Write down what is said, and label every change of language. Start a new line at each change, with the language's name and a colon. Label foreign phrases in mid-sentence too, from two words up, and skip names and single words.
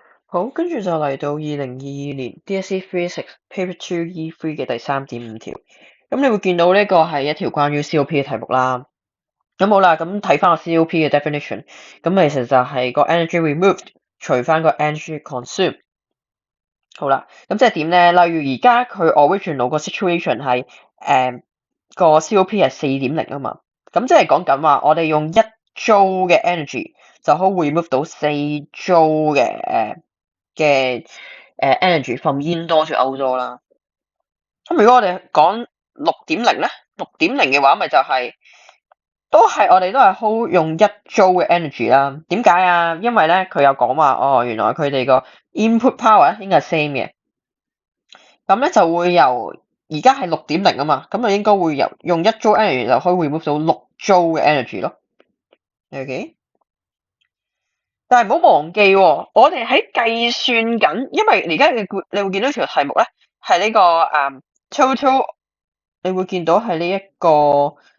Cantonese: 好，跟住就嚟到2022年 DSE Physics Paper 2 E3 嘅第3.5條。咁你會見到呢個係一條關於 COP 嘅題目啦。咁好啦，咁睇翻個 COP 嘅 definition，咁其實就係個
English: energy removed
Cantonese: 除翻個
English: energy consumed。
Cantonese: 好啦，咁即係點咧？例如而家佢 original 個 situation 係個 COP 係4.0啊嘛，咁即係講緊話我哋用1 joule 嘅 energy 就可以 remove 到4 joule 嘅
English: energy from indoor to outdoor
Cantonese: 啦。咁如果我哋講6.0咧，6.0嘅話咪就係、我哋都係 hold 用1 joule 嘅 energy 啦。點解啊？因為咧佢有講話原來佢哋個
English: input power
Cantonese: 應該係 same 嘅。咁咧就會由而家係6.0啊嘛，咁就應該會用1
English: joule energy
Cantonese: 就可以 remove 到6 joule 嘅 energy 咯。OK，但係唔好忘記喎，我哋喺計算緊，因為而家你會見到條題目咧係呢個total，你會見到係呢一個